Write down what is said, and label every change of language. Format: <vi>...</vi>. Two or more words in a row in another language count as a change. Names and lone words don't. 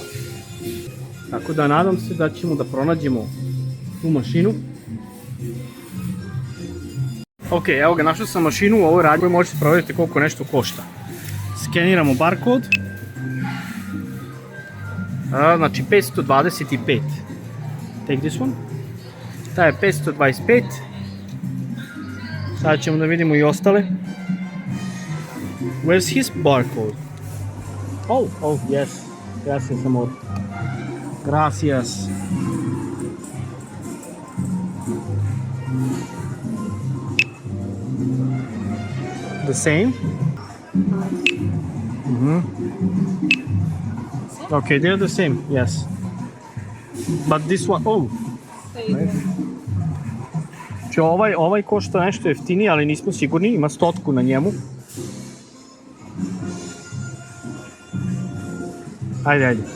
<sr>Tako da nadam se da ćemo da pronađemo tu mašinu. Ok, evo ga, našao sam mašinu u ovoj radnji koju možete proveriti koliko nešto košta. Skeniramo barkod. Znači 525.</sr> <en>Take this one.</en> <sr>Ta je 525. Sada ćemo da vidimo i ostale.</sr> <en>Where's his barcode? Oh, yes.</en> <es>Gracias, amor. Gracias.</es> <en>The same? Okay, they're the same, yes. But this one,</en> <sr>Znači ovaj košta nešto jeftinije, ali nismo sigurni, ima 100 na njemu. Ajde.</sr>